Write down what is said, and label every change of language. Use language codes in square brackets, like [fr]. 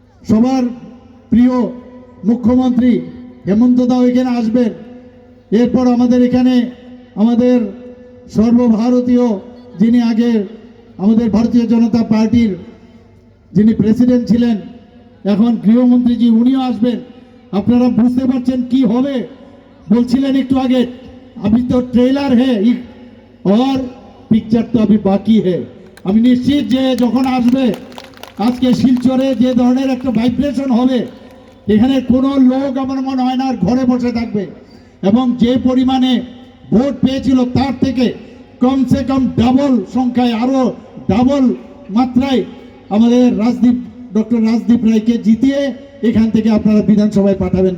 [bn] সবার প্রিয় মুখ্যমন্ত্রী হেমন্ত দাও এখানে আসবেন, এরপর আমাদের এখানে আমাদের সর্বভারতীয় যিনি আগে আমাদের ভারতীয় জনতা পার্টির যিনি প্রেসিডেন্ট ছিলেন, এখন গৃহমন্ত্রীজি উনিও আসবেন। আপনারা বুঝতে পারছেন কি হবে। বলছিলেন একটু আগে [hi] अभी तो ट्रेलर है और पिक्चर तो अभी बाकी है। [bn] আমি নিশ্চিত যে যখন আসবে আজকে শিলচরে যে ধরনের একটা ভাইব্রেশন হবে, এখানে কোনো লোক আমার মনে হয় না আর ঘরে বসে থাকবে, এবং যে পরিমাণে ভোট পেয়েছিল তার থেকে কমসে কম ডাবল সংখ্যায়, আরও ডাবল মাত্রায় আমাদের ডক্টর রাজদীপ রায়কে জিতিয়ে এখান থেকে আপনারা বিধানসভায় পাঠাবেন।